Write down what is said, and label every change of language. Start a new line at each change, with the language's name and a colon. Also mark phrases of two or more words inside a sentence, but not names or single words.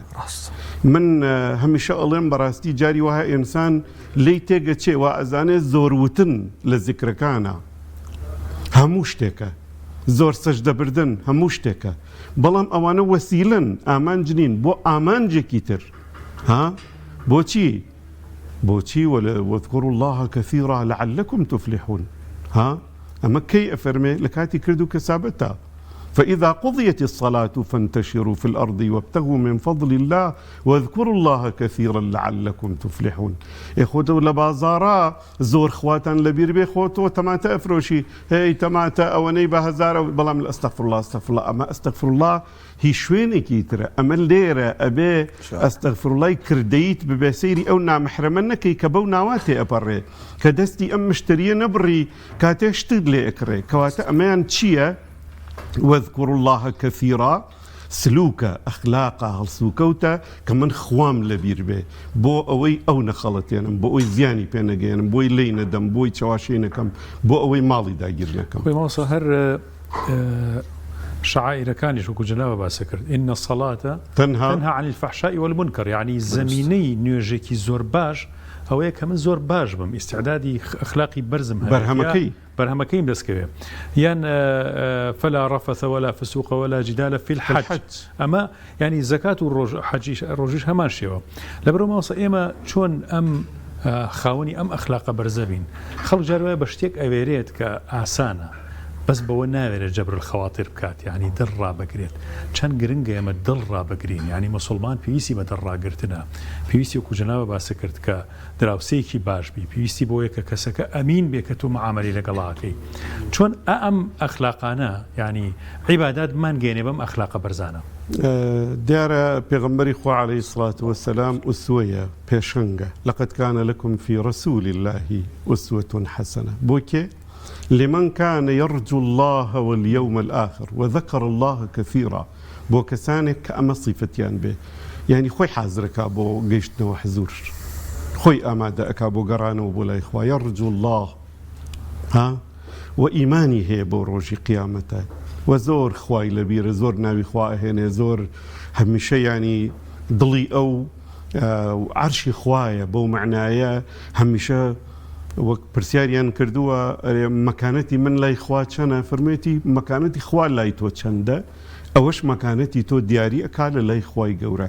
Central Kurdish: من هەمیشە ئەڵێم بەڕاستی جاری وایە ئینسان لی تێگەچێوە ئەزانێت زۆروتن لە زیکرەکانە هەموو شتێکە، زۆر سەجدەبردن هەموو شتێکە، بەڵام ئەوانە وەسیلن ئامانج نین بۆ ئامانجێکی تر.
Arabic: بۆچی وەذکروا الله كثيرا لعلكم تفلحون.
Central Kurdish: ئەمە کەی ئەفەرمێ لە کاتی کرد و کەسابەتە.
Arabic: فإذا قضيت الصلاة فانتشروا في الأرض وابتغوا من فضل الله واذكروا الله كثيرا لعلكم تفلحون.
Central Kurdish: خۆتە لە بازارە زۆر خواتان لەبیر بێ خۆتەوە تەماتە ئەفرۆشی، هی تەماتە ئەوەنەی بە هەزارە، بەڵام
Arabic: ئەستەغفر الله ئەستەغفر الله،
Central Kurdish: ئەمە
Arabic: ئەستەغفر الله
Central Kurdish: هیچ شوێنێکی ترە، ئەمە لێرە ئەبێ
Arabic: ئەستەغفر اللهی
Central Kurdish: کردەیت ببێ سەیری ئەو نامەحرەمە نەکەی کە بەو ناواتێ ئەپەڕێ، کە دەستی ئەم مشتریە نەبڕی کاتێ شتت لێ ئەکڕێ، کەواتە ئەمەیان چییە؟
Arabic: واذكروا الله كثيرا،
Central Kurdish: سلوكە ئەخلاقە هەڵسوکەوتە کە من خوام لەبیر بێ بۆ ئەوەی ئەو نەخەڵەتێنم، بۆ ئەوی زیانی پێنەگەێنم، بۆی لی نەدەم، بۆی چاواشەی نەکەم، بۆ ئەوەی ماڵی داگیر نەکەم. ماوەسا هەر شعائرەکانیش وەکو جەنابە باسە کرد،
Arabic: إن الصلاة تنهى عن الفحشاء والمنكر، يعني
Central Kurdish: زمینەی نوێژێکی زۆر باش ئەوەیە کە من زۆر باش بم، ئیستعدادی ئەخلاقی بەرزم بەرهەمەکەیم دەستکەوێ، یان
Arabic: فلا رفث ولا فسوق ولا جدال في الحج.
Central Kurdish: ئەمە ینی زەکات و ڕۆژیش هەمان شێوە. لەبەرەوە ماوەسا ئێمە چۆن ئەم خاوەنی ئەم ئەخلاقە بەرزە بین، خەڵک جار وایە بە شتێک ئەوێرێت کە ئاسانە، بەس بەوە ناوێرە
Arabic: جەبر الخەواتر
Central Kurdish: بکات، یعنی دڵ ڕابگرێت. چەند گرنگە ئێمە دڵ ڕابگرین، یعنی مسلمان پێویستی بە دڵ ڕاگرتنە، پێویستی وەکو جەنابە باسە کرد کە دراوسەیەکی باش بی، پێویستی بۆیە کە کەسەکە ئەمین بێ کە تۆ معامەلی لەگەڵاکەی. چۆن ئەم ئەخلاقانە ینی عیبادات مانگەێنێ بەم ئەخلاقە بەرزانە. دیارە پێغەمبەری خوا
Arabic: عەلەیهی الصلاة والسلام
Central Kurdish: ئوسوەیە، پێشەنگە.
Arabic: لەقەد کان لەکم فی رەسوول الله ئوسوەة حەسەنە.
Central Kurdish: بۆ کێ؟
Arabic: لمن كان يرجو الله واليوم الآخر وذكر الله كثيرا،
Central Kurdish: بۆ کەسانێک کە ئەمە صیفەتیان بێ، یعنی خۆی حازرەکە بۆ گەیشتنەوە حزور، خۆی ئامادە ئەکا بۆ گەڕانەوە بۆ لای خوا،
Arabic: يرجو الله
Central Kurdish: و ئیمانی هەیە بۆ ڕۆژی قیامەتە، و زۆر خوای لەبیرە، زۆر ناوی خوا ئەهێنێ، زۆر هەمیشە ینی دڵی ئەو عەرشی خوایە، بەو معنایە هەمیشە وەک پرسیاریان کردووە مەکانەتی من لای خوا چەنە، فەرمێتی مەکانەتی خوا لای تۆ چەندە، ئەوەش مەکانەتی تۆ دیاری ئەکا لە لای خوای گەورە.